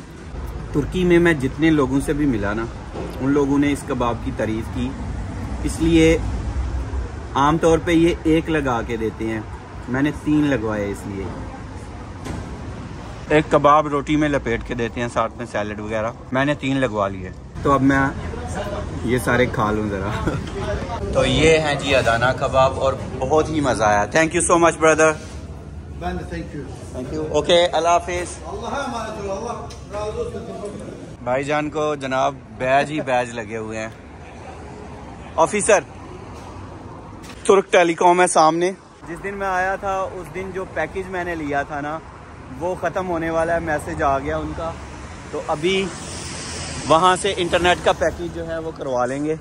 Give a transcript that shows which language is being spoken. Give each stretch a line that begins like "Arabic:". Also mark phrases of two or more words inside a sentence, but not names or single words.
Hindi: तुर्की में मैं जितने लोगों से भी मिला ना, उन लोगों ने इस कबाब की तारीफ़ की, इसलिए आम तौर पे ये एक लगा के देते हैं, मैंने 3 लगवाए इसलिए। एक कबाब रोटी में लपेट के देते हैं, साथ में सैलड वगैरह, मैंने 3 लगवा लिए। तो अब मैं ये सारे खा लूँ ज़रा। तो ये हैं जी अदाना कबाब और बहुत ही मज़ा आया।
English: thank you so much brother.
Turkish: Ben de
English: thank you. thank you. okay
Hindi: अल्लाह हाफिज़।
Turkish: Allah'a emanet ol. Allah razı olsun.
Hindi: भाईजान को जनाब बैज ही बैज लगे हुए हैं। ऑफिसर तुर्क टेलीकॉम है सामने। जिस दिन मैं आया था उस दिन जो पैकेज मैंने लिया था ना, वो ख़त्म होने वाला है, मैसेज आ गया उनका। तो अभी वहाँ से इंटरनेट का पैकेज जो है वो करवा लेंगे।